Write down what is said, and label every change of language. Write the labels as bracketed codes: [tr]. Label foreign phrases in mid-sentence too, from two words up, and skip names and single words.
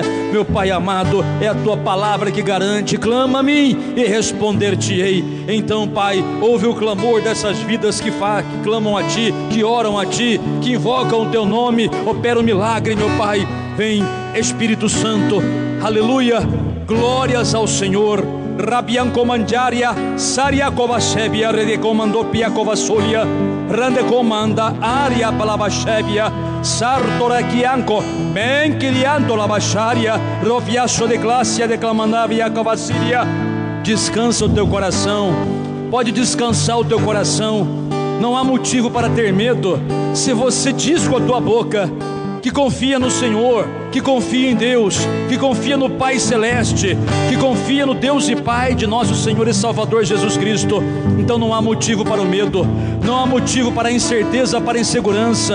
[pt] Meu Pai amado, é a Tua palavra que garante: clama a mim e responder-te-ei. Então, Pai, ouve o clamor dessas vidas que clamam a Ti, que oram a Ti, que invocam o Teu nome. Opera o milagre, meu Pai. Vem, Espírito Santo. Aleluia, glórias ao Senhor. Rabian comandaria, saria kovashebia, rede comandopia kovasolia, rande comanda, aria palabashebia, sartora kianko, ben kirianto labasharia, rofiacho de classia declamandavia kovasiria. Descansa o teu coração, pode descansar o teu coração, não há motivo para ter medo. Se você diz com a tua boca que confia no Senhor, que confia em Deus, que confia no Pai Celeste, que confia no Deus e Pai de nosso Senhor e Salvador Jesus Cristo, então não há motivo para o medo, não há motivo para a incerteza, para a insegurança.